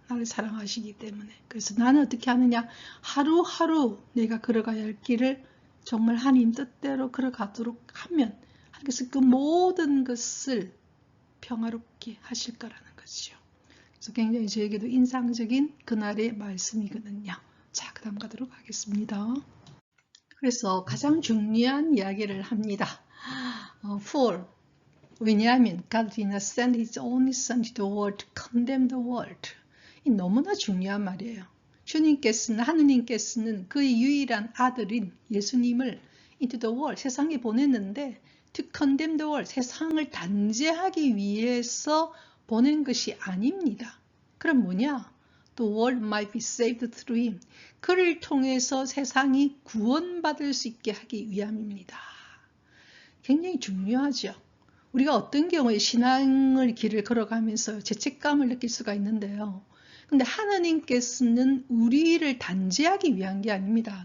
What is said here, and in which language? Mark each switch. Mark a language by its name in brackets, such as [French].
[Korean] 나를 사랑하시기 때문에. 그래서 나는 어떻게 하느냐. 하루하루 내가 걸어가야 할 길을 정말 하나님 뜻대로 걸어가도록 하면 하나님께서 그 모든 것을 평화롭게 하실 거라는 거죠. 그래서 굉장히 저에게도 인상적인 그날의 말씀이거든요. 자, 그 다음 가도록 하겠습니다. 그래서 가장 중요한 이야기를 합니다. [English] For 왜냐하면 God did not send His only Son to the world to condemn the world. [Korean] 이 너무나 중요한 말이에요. 주님께서는 하느님께서는 그의 유일한 아들인 예수님을 [English] into the world [Korean] 세상에 보냈는데 [English] to condemn the world [Korean] 세상을 단죄하기 위해서 보낸 것이 아닙니다. 그럼 뭐냐? [English] The world might be saved through him. [Korean] 그를 통해서 세상이 구원받을 수 있게 하기 위함입니다. 굉장히 중요하죠. 우리가 어떤 경우에 신앙의 길을 걸어가면서 죄책감을 느낄 수가 있는데요. 근데 하나님께서는 우리를 단죄하기 위한 게 아닙니다.